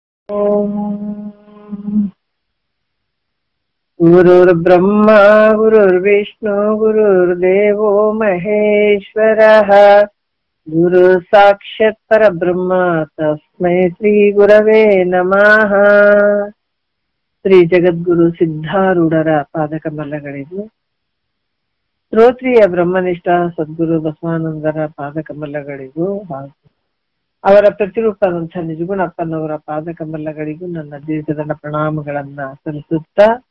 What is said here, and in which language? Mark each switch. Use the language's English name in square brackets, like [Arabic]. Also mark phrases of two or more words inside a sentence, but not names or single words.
[Sanskrit] गुरुर्ब्रह्मा गुरुर्विष्णु गुरुर्देवो महेश्वरः गुरु साक्षात् परब्रह्म तस्मै श्री गुरवे नमः. [Kannada] ಶ್ರೀ ಜಗದ್ಗುರು ಸಿದ್ಧಾರೂಢರ ಪಾದಕಮಲಗಳಿಗೂ, ಶ್ರೋತ್ರಿಯ ಬ್ರಹ್ಮನಿಷ್ಠ ಸದ್ಗುರು ಬಸವಾನಂದರ ಪಾದಕಮಲಗಳಿಗೂ ಹಾಗೂ ಅವರ ಪ್ರತಿರೂಪದಂತಹ ನಿಜಗುಣಪ್ಪನವರ ಪಾದಕಮಲಗಳಿಗೂ ನನ್ನ ದೀರ್ಘದಂಡ ಪ್ರಣಾಮಗಳನ್ನ ಸಲ್ಲಿಸುತ್ತಾ,